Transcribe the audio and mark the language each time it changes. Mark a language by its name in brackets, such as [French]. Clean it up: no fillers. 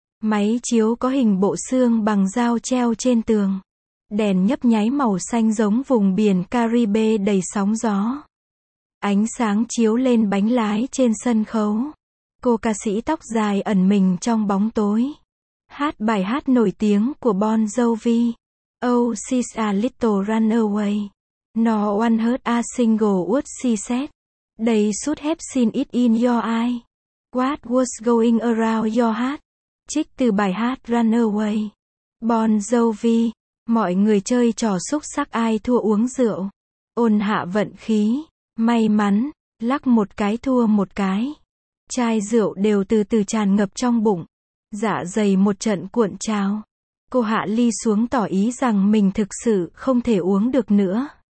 [Vietnamese] Máy chiếu có hình bộ xương bằng dao treo trên tường. Đèn nhấp nháy màu xanh giống vùng biển Caribe đầy sóng gió. Ánh sáng chiếu lên bánh lái trên sân khấu. Cô ca sĩ tóc dài ẩn mình trong bóng tối. Hát bài hát nổi tiếng của Bon Jovi. [English] Oh, she's a little runaway. No one heard a single word she said. They should have seen it in your eye. What was going around your heart? [Vietnamese] Trích từ bài hát Runaway. Bon Jovi. Mọi người chơi trò xúc xắc ai thua uống rượu. Ôn hạ vận khí. May mắn. Lắc một cái thua một cái. Chai rượu đều từ từ tràn ngập trong bụng. Dạ dày một trận cuộn trào. Cô hạ ly xuống tỏ ý rằng mình thực sự không thể uống được nữa.